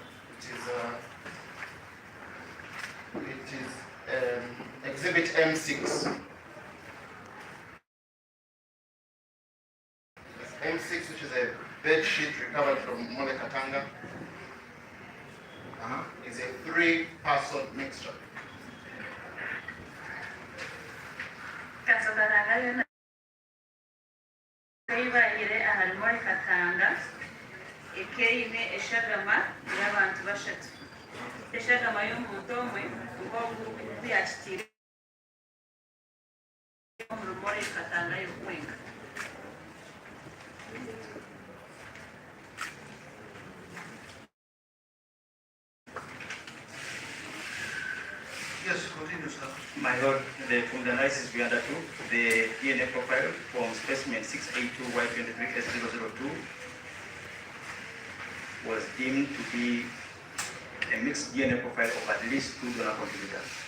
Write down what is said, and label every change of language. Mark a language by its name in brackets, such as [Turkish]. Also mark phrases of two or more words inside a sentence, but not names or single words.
[English] It is exhibit M6. M6, which is a bed sheet recovered from Katanga, is a 3-person mixture. [Nyankole] Katanga ekeyine eshagama y'abantu bashatu eshagama y'omuntu omwe ng'obu yakitire mu rumore Katanga y'okwenga. [English] Yes, continue, sir. My lord, from the analysis we undertook, the DNA profile from specimen 682Y23S002 was deemed to be a mixed DNA profile of at least 2 donor contributors.